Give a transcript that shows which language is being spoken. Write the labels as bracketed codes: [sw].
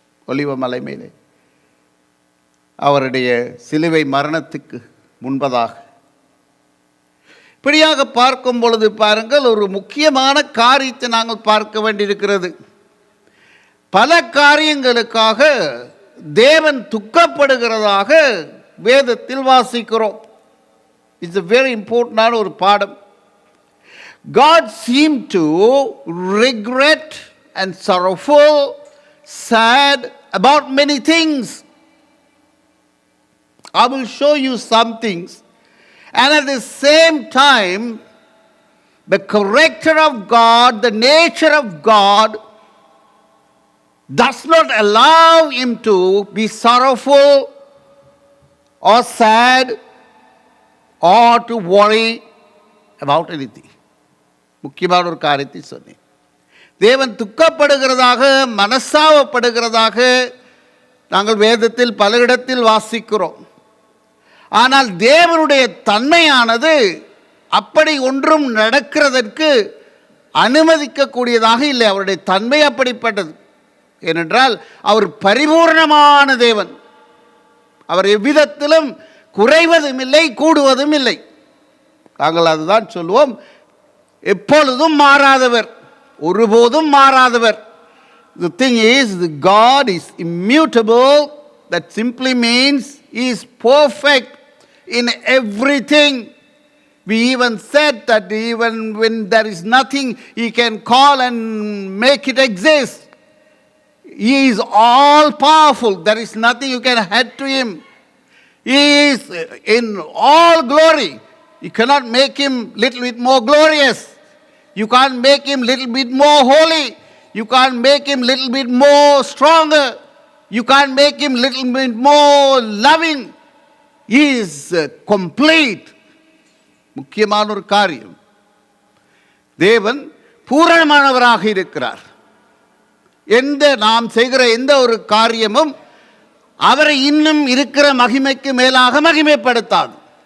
[ta] ஒலிவ மலை மேலே அவருடைய சிலுவை மரணத்துக்கு முன்பதாக இப்படியாக பார்க்கும் பொழுது பாருங்கள், ஒரு முக்கியமான காரியத்தை நாங்கள் பார்க்க வேண்டியிருக்கிறது. பல காரியங்களுக்காக தேவன் துக்கப்படுகிறதாக வேதத்தில் வாசிக்கிறோம். [en] it's a very important [ta] ஒரு பாடம். [en] God seemed to regret and sorrowful, sad about many things. I will show you some things, and at the same time the character of God, the nature of God does not allow him to be sorrowful or sad or to worry about anything. [ta] முக்கியமான ஒரு காரியத்தை சொன்னேன். தேவன் துக்கப்படுகிறதாக மனஸ்தாபப்படுகிறதாக நாங்கள் வேதத்தில் பல இடத்தில் வாசிக்கிறோம். ஆனால் தேவனுடைய தன்மையானது அப்படி ஒன்றும் நடக்கிறதற்கு அனுமதிக்கக்கூடியதாக இல்லை. அவருடைய தன்மை அப்படிப்பட்டது. ஏனென்றால் அவர் பரிபூர்ணமான தேவன். அவர் எவ்விதத்திலும் குறைவதும் இல்லை, கூடுவதும் இல்லை. நாங்கள் அதுதான் சொல்லுவோம், எப்பொழுதும் மாறாதவர், ஒருபோதும் மாறாதவர். [en] The thing is, the God is immutable. That simply means he is perfect in everything. We even said that even when there is nothing, he can call and make it exist. He is all powerful. There is nothing you can add to him. He is in all glory. You cannot make him little bit more glorious. You can't make him little bit more holy. You can't make him little bit more stronger. You can't make him little bit more loving. He is complete. [ta] முக்கியமான ஒரு காரியம், தேவன் பூரணமானவராக இருக்கிறார். நாம் செய்கிற எந்த ஒரு காரியமும் அவரை இன்னும் இருக்கிற மகிமைக்கு மேலாக மகிமைப்படுத்தாது.